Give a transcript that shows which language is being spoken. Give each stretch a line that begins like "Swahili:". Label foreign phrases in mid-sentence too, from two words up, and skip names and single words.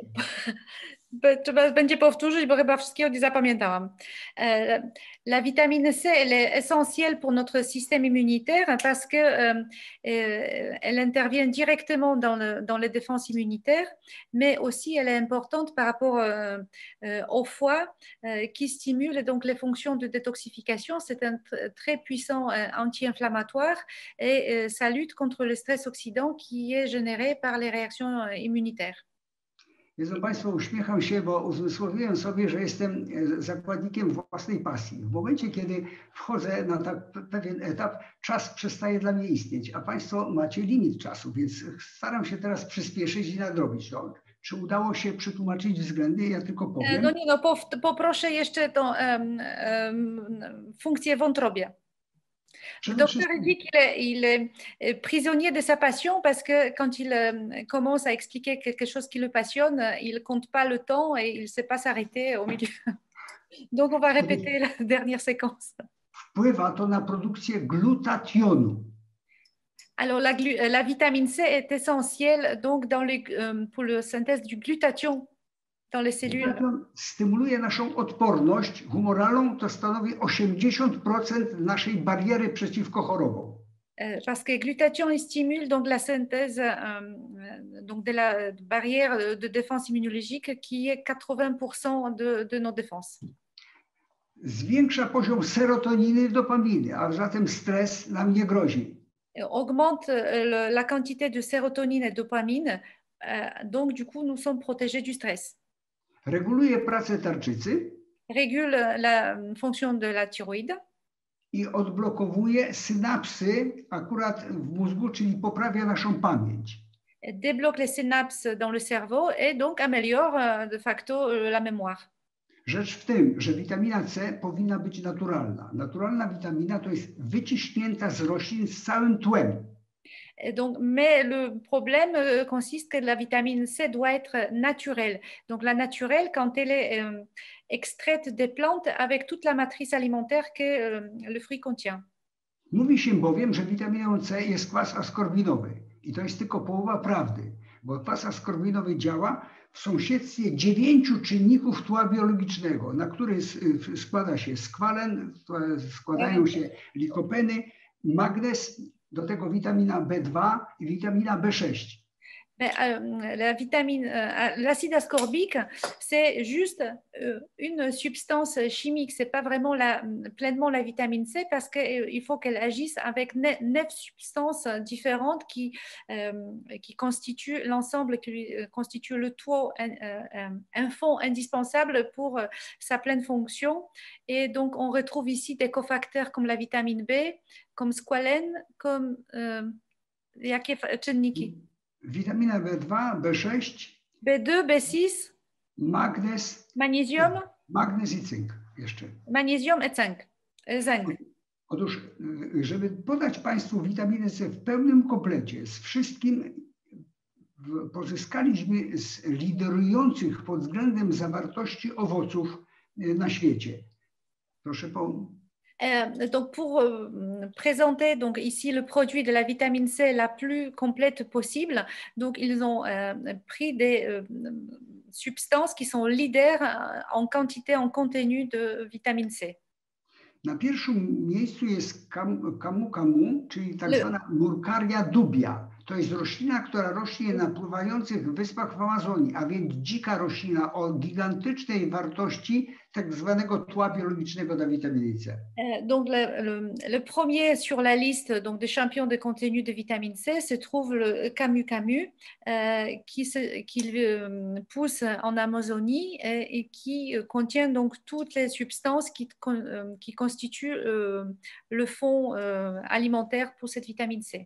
Polish: Powtórzę. Trzeba będzie powtórzyć, bo chyba wszystkiego nie zapamiętałam.
French: La vitamine C, elle est essentielle pour notre système immunitaire parce que elle intervient directement dans les défenses immunitaires, mais aussi elle est importante par rapport au foie qui stimule donc les fonctions de détoxification. C'est un très puissant anti-inflammatoire et ça lutte contre le stress oxydant qui est généré par les réactions immunitaires.
Polish: Wiedzą Państwo, uśmiecham się, bo uzmysłowiłem sobie, że jestem zakładnikiem własnej pasji. W momencie, kiedy wchodzę na pewien etap, czas przestaje dla mnie istnieć, a Państwo macie limit czasu, więc staram się teraz przyspieszyć i nadrobić to. Czy udało się przetłumaczyć względy? Ja tylko powiem. No nie, no poproszę jeszcze tą funkcję wątrobie.
French: Le docteur dit qu'il est prisonnier de sa passion parce que quand il commence à expliquer quelque chose qui le passionne, il ne compte pas le temps et il ne sait pas s'arrêter au milieu. Donc, on va répéter la dernière séquence.
Polish: Wpływa to na produkcję glutationu.
French: Alors, la vitamine C est essentielle donc, pour la synthèse du glutathion dans les cellules.
Polish: Glutation stymuluje naszą odporność humoralną, to stanowi 80% naszej bariery przeciwko chorobom.
French: Parce que glutathion stimule donc la synthèse donc de la barrière de défense immunologique qui est 80% de nos défenses.
Polish: Zwiększa poziom serotoniny i dopaminy, a zatem stres nam nie grozi.
French: Augmente la quantité de sérotonine et dopamine, donc du coup nous sommes protégés du stress.
Polish: Reguluje pracę tarczycy.
French: Régule la fonction de la thyroïde.
Polish: I odblokowuje synapsy akurat w mózgu, czyli poprawia naszą pamięć.
French: Débloque les synapses dans le cerveau et donc améliore de facto la mémoire.
Polish: Rzecz w tym, że witamina C powinna być naturalna. Naturalna witamina to jest wyciśnięta z roślin z całym tłem.
French: Donc, mais le problème consiste que la vitamine C doit être naturelle. Donc la naturelle, quand elle est extraite des plantes avec toute la matrice alimentaire que le fruit contient.
Polish: Mówi się bowiem, że witaminą C jest kwas askorbinowy. I to jest tylko połowa prawdy, bo kwas askorbinowy działa w sąsiedztwie 9 czynników tła biologicznego, na który składa się skwalen, składają się likopeny, magnez, do tego witamina B2 i witamina B6.
French: L'acide ascorbique, c'est juste une substance chimique. C'est pas vraiment pleinement la vitamine C parce qu'il faut qu'elle agisse avec 9 substances différentes qui constituent l'ensemble, qui constituent le tout, un fond indispensable pour sa pleine fonction. Et donc, on retrouve ici des cofacteurs comme la vitamine B, comme squalène, comme
Polish: jakie czynniki? Witamina B2, B6,
French: B2, B6,
Polish: magnez,
French: magnésium,
Polish: magnez i cynk jeszcze.
French: Magnésium et zinc.
Polish: Otóż, żeby podać Państwu witaminę C w pełnym komplecie, z wszystkim, pozyskaliśmy z liderujących pod względem zawartości owoców na świecie. Proszę
French: Donc pour présenter donc ici le produit de la vitamine C la plus complète possible, donc ils ont pris des substances qui sont leaders en quantité, en contenu de vitamine C.
Polish: Na pierwszym miejscu jest camu, czyli tak zwana Murcaria dubia. To jest roślina, która rośnie na pływających wyspach w Amazonii, a więc dzika roślina o gigantycznej wartości tak zwanego tła biologicznego dla witaminy C.
French: Donc le premier sur la liste donc, des champions de contenu de vitamine C se trouve le camu qui pousse en Amazonie et qui contient donc toutes les substances qui constituent le fond alimentaire pour cette vitamine C.